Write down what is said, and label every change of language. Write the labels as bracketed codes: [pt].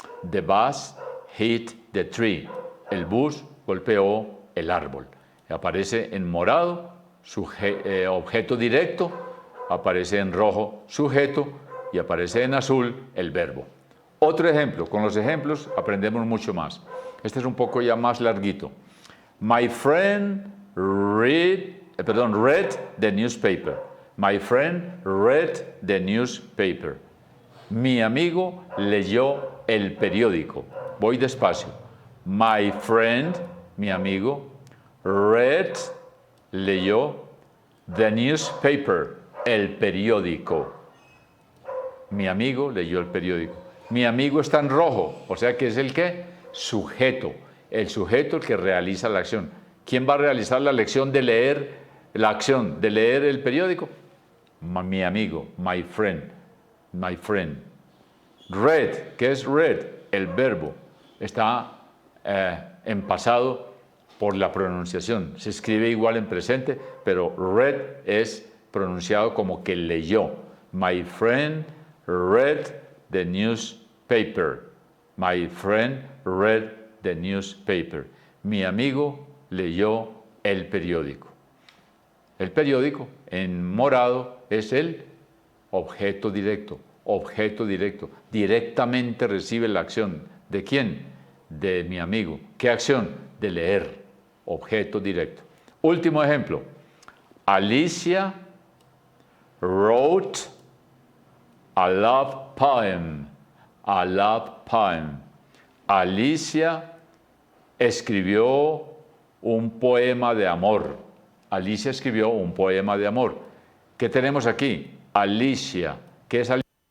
[en] The bus hit the tree. [es] El bus golpeó el árbol. Aparece en morado, objeto directo, aparece en rojo, sujeto, y aparece en azul, el verbo. Otro ejemplo, con los ejemplos aprendemos mucho más. Este es un poco ya más larguito. [en] My friend read the newspaper. My friend read the newspaper. [es] Mi amigo leyó el periódico. Voy despacio. [en] My friend, [es] mi amigo, [en] read, [es] leyó, [en] the newspaper, [es] el periódico. Mi amigo leyó el periódico. Mi amigo está en rojo, o sea que es el ¿qué? Sujeto. El sujeto el que realiza la acción. ¿Quién va a realizar la acción de leer el periódico? Mi amigo, [en] my friend. My friend. Read, [es] ¿qué es [en] read? [es] El verbo. Está en pasado por la pronunciación. Se escribe igual en presente, pero read es pronunciado como que leyó. [en] My friend read the newspaper. My friend read the newspaper. [es] Mi amigo leyó el periódico. El periódico en morado es el objeto directo. Objeto directo. Directamente recibe la acción. ¿De quién? De mi amigo. ¿Qué acción? De leer. Objeto directo. Último ejemplo. [en] Alicia wrote a love poem. A love poem. [es] Alicia escribió un poema de amor. Alicia escribió un poema de amor. ¿Qué tenemos aquí? Alicia. ¿Qué es Alicia?